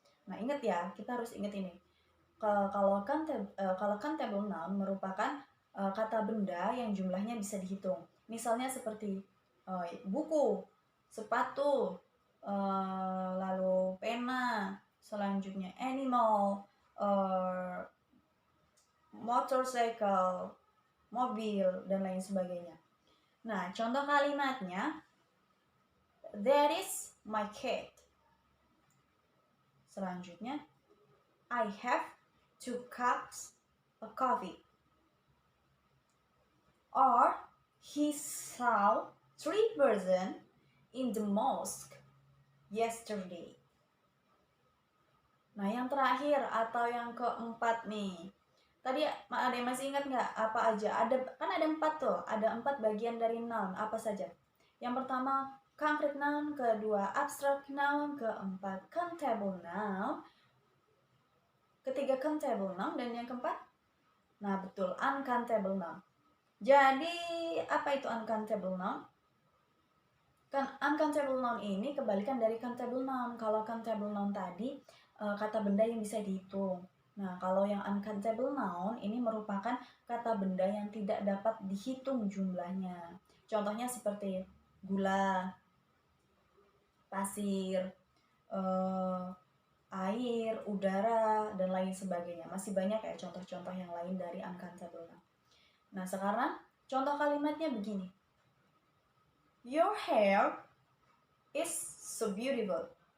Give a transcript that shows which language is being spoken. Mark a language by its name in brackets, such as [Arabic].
[Indonesian] Nah, ingat ya, kita harus ingat ini. Kalau countable noun merupakan kata benda yang jumlahnya bisa dihitung. Misalnya seperti buku, sepatu, lalu pena, selanjutnya animal, motorcycle, mobil, dan lain sebagainya. Nah, contoh kalimatnya, [English] that is my cat. [Indonesian] Selanjutnya, [English] I have 2 cups of coffee. Or, he saw 3 persons in the mosque yesterday. [Indonesian] Nah, yang terakhir atau yang keempat nih. Tadi ada yang masih ingat nggak apa aja? Kan ada 4 tuh, ada 4 bagian dari noun. Apa saja? Yang pertama concrete noun, kedua abstract noun, keempat countable noun, ketiga countable noun, dan yang keempat, nah betul, uncountable noun. Jadi apa itu uncountable noun? Kan uncountable noun ini kebalikan dari countable noun. Kalau countable noun tadi kata benda yang bisa dihitung. Nah, kalau yang uncountable noun ini merupakan kata benda yang tidak dapat dihitung jumlahnya. Contohnya seperti gula, pasir, air, udara, dan lain sebagainya. Masih banyak ya contoh-contoh yang lain dari uncountable noun. Nah, sekarang contoh kalimatnya begini. [English] Your hair is so beautiful.